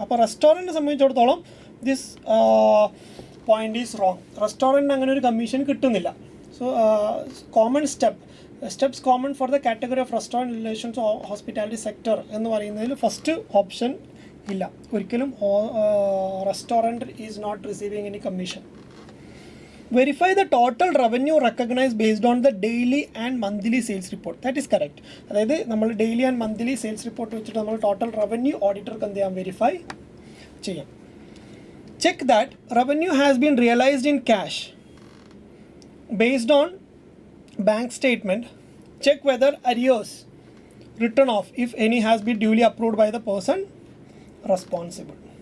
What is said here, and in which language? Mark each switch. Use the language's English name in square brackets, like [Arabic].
[Malayalam] അപ്പോൾ റെസ്റ്റോറൻറ്റിനെ സംബന്ധിച്ചിടത്തോളം [English] This point is wrong. [Malayalam] റെസ്റ്റോറൻറ്റിന് അങ്ങനെ ഒരു കമ്മീഷൻ കിട്ടുന്നില്ല. [English] so common steps common for the category of restaurant relation to hospitality sector [Malayalam] എന്ന് പറയുന്നതിൽ ഫസ്റ്റ് ഓപ്ഷൻ ഇല്ല. [English] ഒരിക്കലും restaurant is not receiving any commission. Verify the total revenue recognized based on the daily and monthly sales report. That is correct. [Malayalam] അതായത് നമ്മൾ daily and monthly sales report വെച്ചിട്ട് നമ്മൾ total revenue ഓഡിറ്റർക്ക് എന്ത് ചെയ്യാം, verify ചെയ്യാം. [English] Check that revenue has been realised in cash based on bank statement. Check whether arrears return of if any has been duly approved by the person responsible.